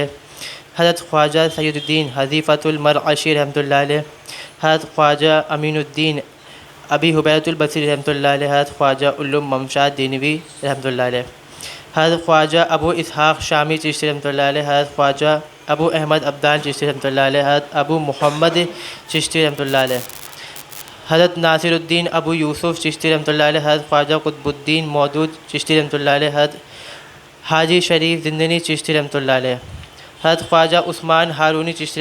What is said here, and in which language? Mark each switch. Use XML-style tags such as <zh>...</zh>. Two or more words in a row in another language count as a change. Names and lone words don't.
<ur>حضرت خواجہ سیدالدین حذیفۃ المرعشی رحمۃ اللہ علیہ. حضرت خواجہ امین الدین ابی ہبیرۃ البصری رحمۃ اللہ علیہ. حضرت خواجہ علوم ممشاد دنوی رحمۃ اللہ علیہ۔ حضرت خواجہ ابو اسحاق شامی چشتی رحمۃ اللہ علیہ. حضرت خواجہ ابو احمد عبدال چشتی رحمۃ اللہ علیہ، حضرت ابو محمد چشتی رحمۃ اللہ علیہ، حضرت ناصر الدین ابو یوسف چشتی رحمۃ اللہ علیہ، حضرت خواجہ قطب الدین مودود چشتی رحمۃ اللہ علیہ، حضرت حاجی شریف زندنی چشتی رحمۃ اللہ علیہ، حضرت خواجہ عثمان ہارونی چشتی</ur>